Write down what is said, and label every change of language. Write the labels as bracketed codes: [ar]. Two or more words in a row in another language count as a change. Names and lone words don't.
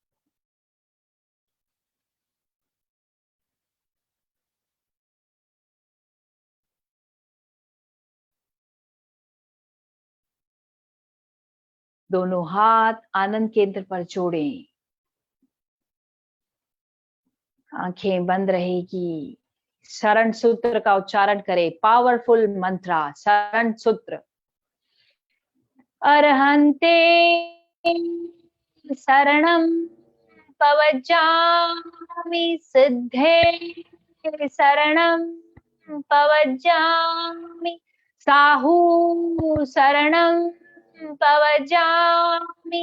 [hi] दोनों हाथ आनंद केंद्र पर जोड़ें। आंखें बंद रहेगी। शरण सूत्र का उच्चारण करें, [en] powerful mantra, [hi] शरण सूत्र। [pra] अरहंते शरणं पवज्जामि, सिद्धे शरणं पवज्जामि, साहू शरणं पवज्जामि,